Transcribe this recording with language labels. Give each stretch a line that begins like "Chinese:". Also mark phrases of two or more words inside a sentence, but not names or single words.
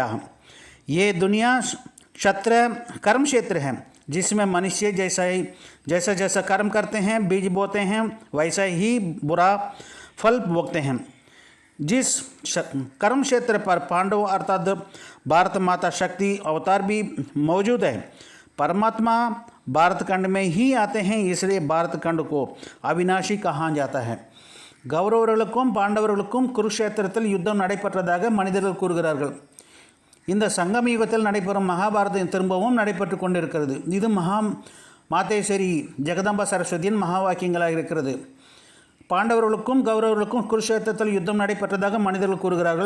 Hindi: ये दुनिया कर्म क्षेत्र है, जिसमें मनुष्य जैसा कर्म करते हैं, बीज बोते हैं, वैसा ही बुरा फल भोगते हैं. जिस कर्म क्षेत्र पर पांडव अर्थात भारत माता शक्ति अवतार भी मौजूद है, परमात्मा भारत खंड में ही आते हैं. इसलिए भारत खंड को अविनाशी कहा जाता है.
Tamil: கௌரவர்களுக்கும் பாண்டவர்களுக்கும் குருஷேத்திரத்தில் யுத்தம் நடைபெற்றதாக மனிதர்கள் கூறுகிறார்கள். இந்த சங்கம யுகத்தில் நடைபெறும் மகாபாரதம் திரும்பவும் நடைபெற்று கொண்டிருக்கிறது. இது மாதேஸ்வரி ஜெகதம்பா சரஸ்வதியின் மகா வாக்கியங்களாக இருக்கிறது. பாண்டவர்களுக்கும் கௌரவர்களுக்கும் குருஷேத்திரத்தில் யுத்தம் நடைபெற்றதாக மனிதர்கள் கூறுகிறார்கள்.